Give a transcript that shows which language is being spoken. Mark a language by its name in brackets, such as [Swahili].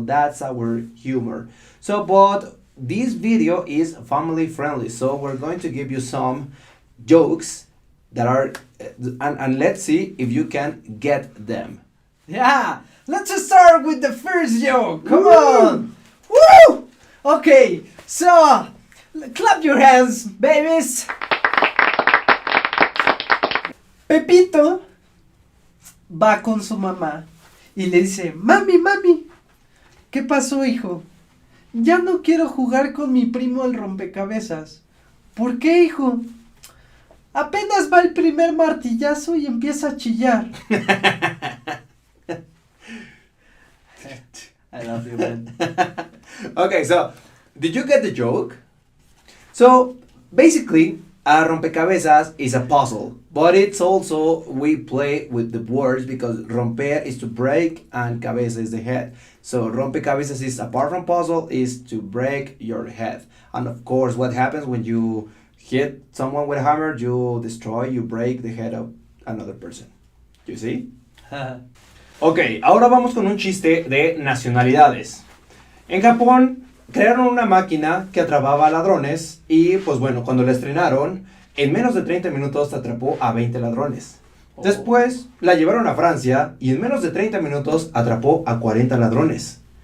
[English] That's our humor. So, but this video is family friendly, so we're going to give you some jokes that are, and let's see if you can get them. Yeah, let's start with the first joke. Come on. Woo! Okay, so clap your hands, babies. [Spanish] Pepito va con su mamá y le dice, mami, ¿qué pasó, hijo? Ya no quiero jugar con mi primo al rompecabezas. ¿Por qué, hijo? Apenas va el primer martillazo y empieza a chillar. [English] I love you, man. Okay, so did you get the joke? So basically, a rompecabezas is a puzzle, but it's also we play with the words because romper is to break and cabeza is the head. So rompecabezas is, apart from puzzle, is to break your head. And of course, what happens when you hit someone with a hammer, you break the head of another person. You see? [Spanish] Ok, ahora vamos con un chiste de nacionalidades. En Japón crearon una máquina que atrapaba a ladrones y pues bueno, cuando la estrenaron, en menos de 30 minutos atrapó a 20 ladrones. Después la llevaron a Francia y en menos de 30 minutos atrapó a 40 ladrones.